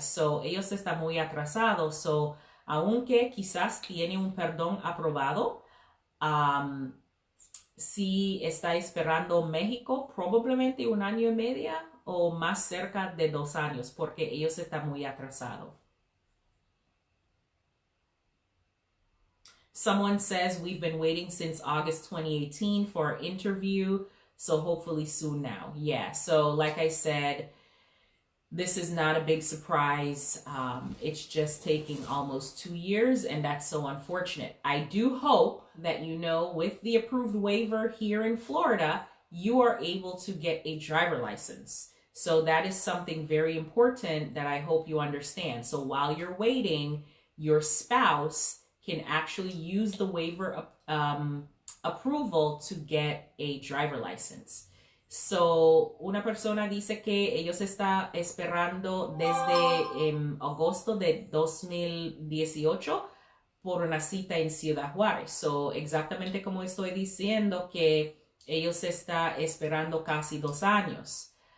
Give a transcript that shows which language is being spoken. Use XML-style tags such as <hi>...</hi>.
<es>So, ellos están muy atrasados. So, aunque quizás tiene un perdón aprobado, si está esperando México, probablemente un año y medio o más cerca de 2 años, porque ellos están muy atrasados.</es> <en>Someone says, we've been waiting since August 2018 for our interview, so hopefully soon now. Yeah, so like I said, this is not a big surprise. It's just taking almost 2 years, and that's so unfortunate. I do hope that with the approved waiver here in Florida, you are able to get a driver license. So that is something very important that I hope you understand. So while you're waiting, your spouse can actually use the waiver approval to get a driver license.</en> <es>So, una persona dice que ellos están esperando desde agosto de 2018 por una cita en Ciudad Juárez. So, exactamente como estoy diciendo que ellos están esperando casi 2 años.</es>